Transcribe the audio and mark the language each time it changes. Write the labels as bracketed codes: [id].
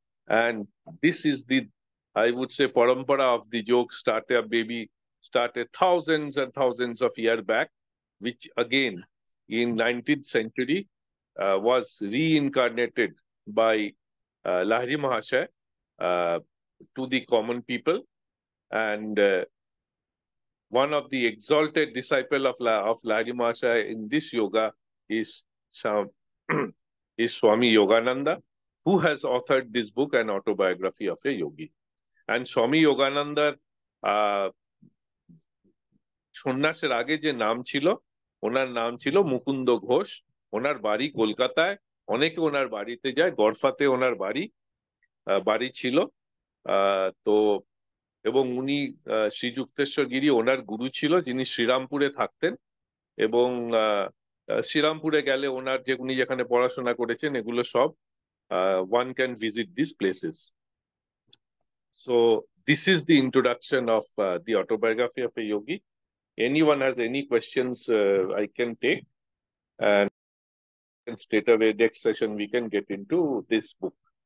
[en] And this is the, I would say, parampara of the yoga started thousands and thousands of years back, which again in 19th century was reincarnated by Lahiri Mahashaya to the common people. And one of the exalted disciple of Lahiri Mahashaya in this yoga is Swami Yogananda. who has authored this book, An Autobiography of a Yogi. [bn] And Swami Yoganandaর সন্ন্যাসের আগে যে নাম ছিল, ওনার নাম ছিল মুকুন্দ ঘোষ। ওনার বাড়ি কলকাতায়, অনেকে ওনার বাড়িতে যায়, গড়ফাতে ওনার বাড়ি ছিল। তো এবং উনি শ্রীযুক্তেশ্বর গিরি ওনার গুরু ছিল, যিনি শ্রীরামপুরে থাকতেন। এবং শ্রীরামপুরে গেলে ওনার যে উনি যেখানে পড়াশোনা করেছেন এগুলো সব [en] one can visit these places. So this is the introduction of the autobiography of a yogi. Anyone has any questions, I can take, and straight away next session we can get into this book.